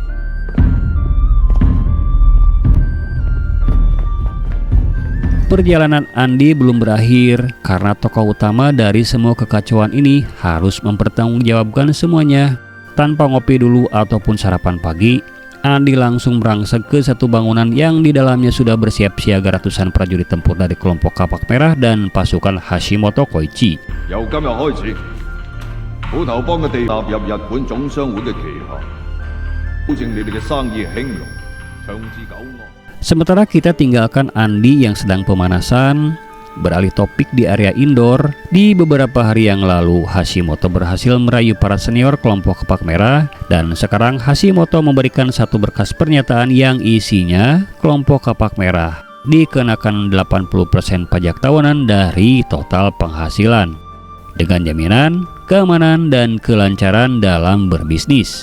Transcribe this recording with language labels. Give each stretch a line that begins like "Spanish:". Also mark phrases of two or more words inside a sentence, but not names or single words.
Indonesian: Perjalanan Andi belum berakhir karena tokoh utama dari semua kekacauan ini harus mempertanggungjawabkan semuanya. Tanpa ngopi dulu ataupun sarapan pagi, Andi langsung merangsek ke satu bangunan yang di dalamnya sudah bersiap siaga ratusan prajurit tempur dari kelompok Kapak Merah dan pasukan Hashimoto Koichi.
Cantonese: 由今日開始，虎頭幫嘅地踏入日本總商會嘅旗下，保證你哋嘅生意興隆，長治久安。
Indonesian: Sementara kita tinggalkan Andi yang sedang pemanasan, beralih topik di area indoor. Di beberapa hari yang lalu, Hashimoto berhasil merayu para senior kelompok Kapak Merah, dan sekarang Hashimoto memberikan satu berkas pernyataan yang isinya kelompok Kapak Merah dikenakan 80% pajak tahunan dari total penghasilan, dengan jaminan keamanan dan kelancaran dalam berbisnis.